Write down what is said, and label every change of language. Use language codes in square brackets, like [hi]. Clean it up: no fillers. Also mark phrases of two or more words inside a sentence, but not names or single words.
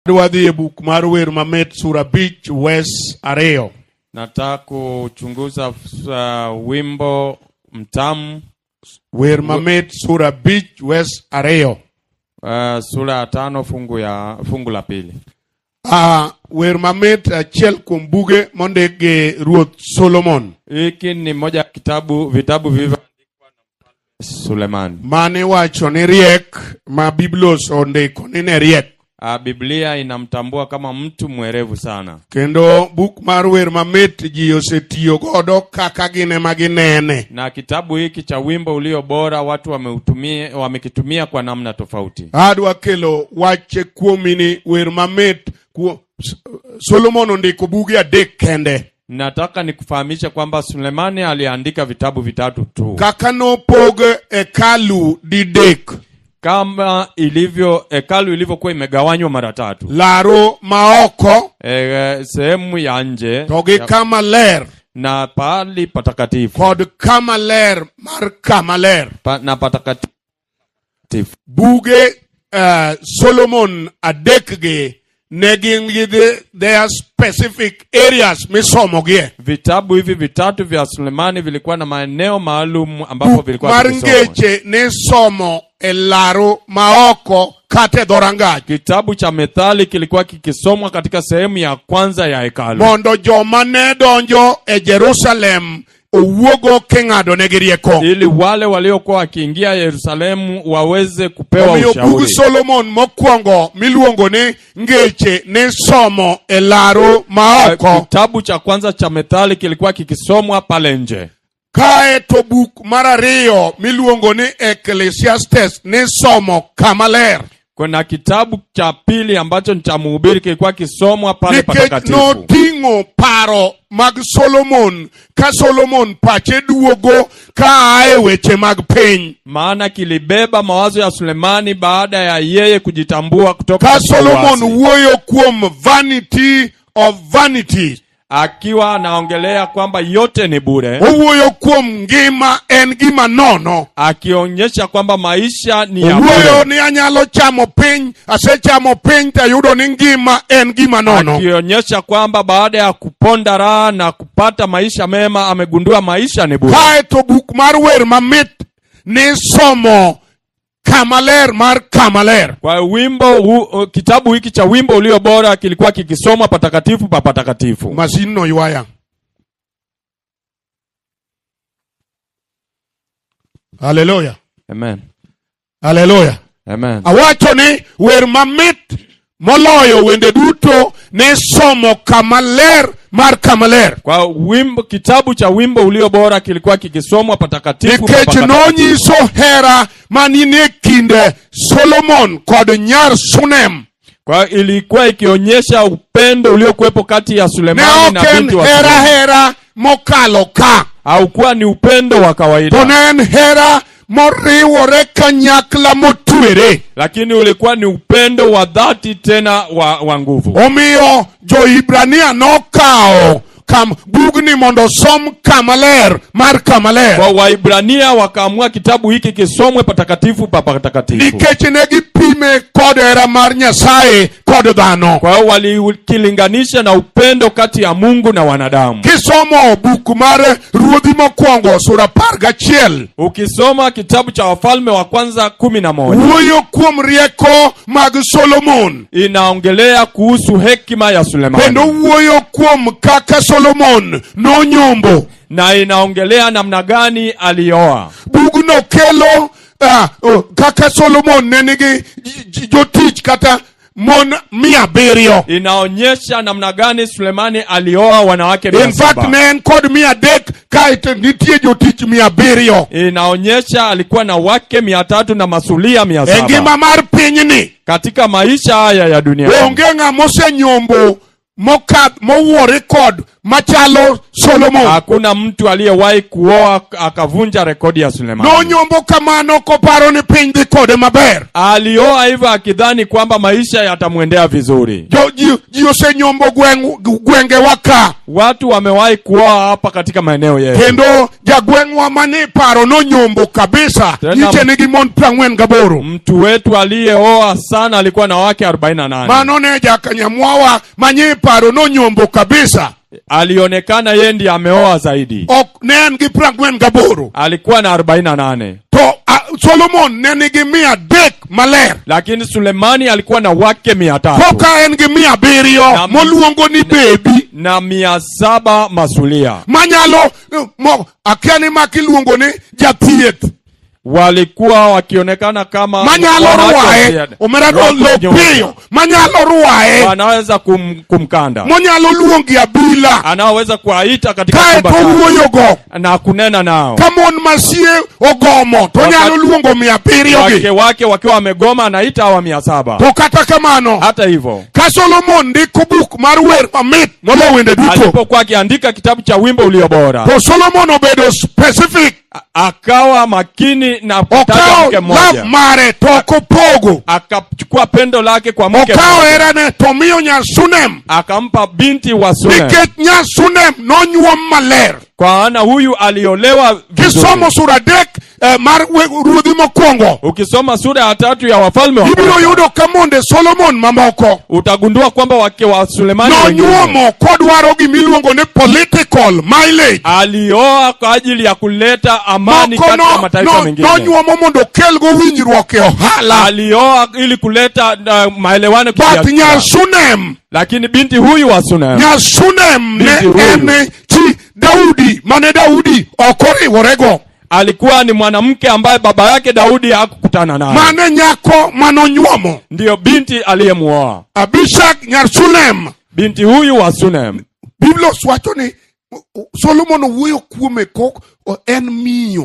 [luo] Dwadhi e buk mar wer mamit sura 5 wes 2. [sw] Nataka kuchunguza wimbo mtamu. [luo] Wer mamit sura 5 wes 2. [sw] Sura 5 fungu la pili. [luo] Wer mamit achiel kuom buge mondik gi Ruoth Solomon. [sw] Hiki ni moja vitabu vilivyoandikwa na Mfalme Suleiman. [luo] Mane wacho ni riek ma Biblos ondiko ni ne riek. [sw] Biblia inamtambua kama mtu mwerevu sana. [luo] Kendo buk mar wer mamit ji osetiyo godo kaka gine maginene. [sw] Na kitabu hiki cha wimbo ulio bora watu wamekitumia kwa namna tofauti. [luo] Adwa kelo wache kuomini wer mamit Solomon ondiko buge 3 kende. [sw] Nataka nikufahamisha kwamba Sulemani aliandika vitabu 3 tu. [luo] Kaka no pog hekalu didek. [sw] Kama hekalu ilivyokuwa imegawanywa mara 3. [luo] Laro maoko, [sw] sehemu ya nje, [luo] togi kama ler, [sw] na pali patakatifu, [luo] kod kama ler mar kama ler, [sw] na patakatifu. [luo] Buge Solomon adekge negin [en] their specific areas [luo] misomogie. [sw] Vitabu hivi 3 vya Sulemani vilikuwa na maeneo maalum ambapo vilikuwa vikisomwa. [luo] Maringeche ne somo elaro maoko kate dorangach. [sw] Kitabu cha Methali kilikuwa kikisomwa katika sehemu ya kwanza ya hekalu. [luo] Mondo joma ne donjo e Jerusalem uwogo kengado negirieko. [sw] Ili wale waliokuwa wakiingia Yerusalemu waweze kupewa ushauri. [luo] Bugu Solomon mokwongo miluongo ni ngeche ne somo elaro maoko. [sw] Kitabu cha kwanza cha Methali kilikuwa kikisomwa pale nje. [luo] Kae to buk mar 2 miluongo ni Ecclesiastes ne somo kamaler. [sw] Kuna kitabu cha pili ambacho ni cha Mhubiri kilikuwa kisomwa pale patakatifu. [luo] No tingo paro mag Solomon ka Solomon pache duogo ka ae weche mag piny. [sw] Maana kilibeba mawazo ya Sulemani baada ya yeye kujitambua kutoka [luo] ka Solomon wuoyo kuom [en] vanity of vanities. [sw] Akiwa anaongelea kwamba yote ni bure. [luo] Uwoyo kuom ngima en gima nono. [sw] Akionyesha kwamba maisha ni ya bure. [luo] Uwoyo ni anyalo chamo piny, asechamo piny tayudo ni ngima en gima nono. [sw] Akionyesha kwamba baada ya kuponda raha na kupata maisha mema amegundua maisha ni bure. [luo] Kae to buk mar wer mamit ni somo kamaler mar kamaler. [sw] Kwa kitabu hiki cha wimbo ulio bora kilikuwa kikisomwa patakatifu pa patakatifu. [luo] Masino yuaya. Hallelujah. Amen. Hallelujah. Amen. Awacho ni wer mamit moloyo wende duto ne somo kamaler mar kamaler. [sw] Kwa kitabu cha wimbo ulio bora kilikuwa kikisomwa patakatifu pa patakatifu. [luo] Nonyiso hera manine kinde Solomon kod nyar Sunem. [sw] Kwa ilikuwa ikionyesha upendo uliokuwepo kati ya Sulemani na binti wa Sunem. [luo] Hera mokalo ka. [sw] Haukuwa ni upendo wa kawaida. [luo] Tonen hera moriwore kanyakla motwere. [sw] Lakini ulikuwa ni upendo wa dhati tena wa nguvu. [luo] Omiyo Jo-Ibrania nokao bugni mondo som kamaler mar kamaler. [sw] Kwa Waibrania wakaamua kitabu hiki kisomwe patakatifu pa patakatifu. [luo] Nikech ne gipime kod hera mar Nyasaye kod dhano. [sw] Kwa hiyo walikilinganisha na upendo kati ya Mungu na wanadamu. [luo] Kisomo buk mar Ruodhi mokwongo sura 11. [sw] Ukisoma kitabu cha Wafalme wa kwanza 11. [luo] Wuoyo kuom rieko mag Solomon. [sw] Inaongelea kuhusu hekima ya Sulemani. [luo] Kendo wuoyo kuom kaka Solomon no nyombo. [sw] Na inaongelea namna gani alioa. [luo] Bugno kelo kaka Solomon nenigi jotich kata mon 700. [sw] Inaonyesha namna gani Sulemani alioa wanawake 700. [en] In fact [luo] men kod 300 kaite nitie jotich 700. [sw] Inaonyesha alikuwa na wake 300 na masulia 700. [luo] Engima mar pinyni [sw] katika maisha haya ya dunia. [luo] Onge ng'ama osenyombo mowuore kod machalo Solomon. [sw] Hakuna mtu aliyewahi kuoa akavunja rekodi ya Sulemani. [luo] Nonyombo kamano koparo ni piny dhi kode maber. [sw] Alioa hivyo akidhani kwamba maisha yatamwendea vizuri. [luo] Ji osenyombo gwenge waka. [sw] Watu wamewahi kuoa hapa katika maeneo yetu. [luo] Kendo jagwengwa mani paro nonyombo kabisa. Niche nigi mon 48. [sw] Mtu wetu aliyeoa sana alikuwa na wake 48. [luo] Manone jakanyamwawa mani paro nonyombo kabisa. [sw] Alionekana yeye ndiye ameoa zaidi. [luo] Ok nen gi 48. [sw] Alikuwa na 48. [luo] To Solomon nenigi 300 maler. [sw] Lakini Sulemani alikuwa na wake 300. [luo] Koka en gi 700 moluongo ni baby [sw] na 700 masulia. [luo] Manyalo akiani makiluongo ni jathieth. [sw] Walikuwa wakionekana kama [luo] manyalo ruae omerado lopio. Manyalo ruae [sw] wanaweza kumkanda. [luo] Manyalo luongi abila [sw] anaweza kuaita katika chumba chao na kunena nao. [luo] Kamon masie ogomo to nyalo luongo 700 [sw] wake wakiwa wamegoma anaita hawa 700. [luo] To kata kamano [sw] hata hivyo [luo] ka Solomon ndiko book mar wer mamit molo wende duto. [sw] Alipokuwa akiandika kitabu cha wimbo ulio bora. [luo] To Solomon obedo specific. [sw] Akawa makini na kutaja mke mmoja. [luo] Mare toko pogo. [sw] Akachukua pendo lake kwa mke mmoja. [luo] Okao erane tomio nya Sunem. [sw] Akampa binti wa Sunem. [luo] Niket nya Sunem nonyuom maler. [sw] Kwa ana huyu aliolewa vizuri. [luo] Kisomo sura dek mar ruodhi mokwongo. [sw] Ukisoma sura ya 3 ya Wafalme wa [luo] Ibiro yudo kamonde Solomon mamoko. [sw] Utagundua kwamba wake wa Sulemani [luo] nonyuomo kodwaro gimiluongo ni [en] political mileage. [sw] Alioa kwa ajili ya kuleta amani katika mataifa mengine. [luo] Nonyuomo mondo kelgo winjruok e ohala. [sw] Alioa ili kuleta maelewano [luo] kwa nya Sunem. [sw] Lakini binti huyu wa Sunem. [luo] Nya Sunem ne ene chi Daudi mane Daudi okoriworego. [sw] Alikuwa ni mwanamke ambaye baba yake Daudi hakukutana naye. [luo] Mane nyako manonyuomo. [sw] Ndiyo binti aliyemuoa. [luo] Abishag nya Sunem. [sw] Binti huyu wa Sunem. [luo] Biblia wacho ni Solomon wuyo kuome kok en miyo.